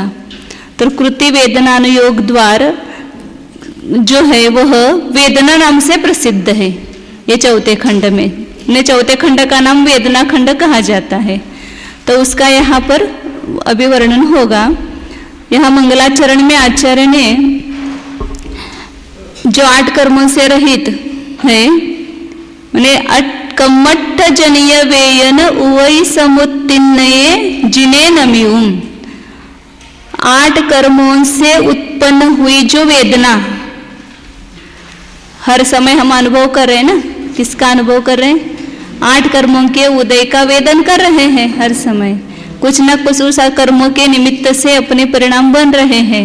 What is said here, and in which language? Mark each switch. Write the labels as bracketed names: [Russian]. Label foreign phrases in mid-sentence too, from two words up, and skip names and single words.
[Hindi] तो कृति वेदना अनुयोग द्वार जो है वह वेदना नाम से प्रसिद्ध है ये चौथे खंड में। ने चौथे खंड का नाम वेदना खंड कहा जाता है। तो उसका यहाँ पर अभी वर्णन होगा। यहाँ मंगलाचरण में आचार्य ने जो 8 कर्मों से रहित है, माने [Prakrit languages] कम्मट्ठ जनीय वेयन उवई समुत्तिन्नये जिने नमियुम, [Hindi] 8 कर्मों से उत्पन्न हुई जो वेदना हर समय हम अनुभव कर रहे हैं ना। किसका अनुभव कर रहे हैं? 8 कर्मों के उदय का वेदन कर रहे हैं हर समय। कुछ न कुछ उस कर्मों के निमित्त से अपने परिणाम बन रहे हैं।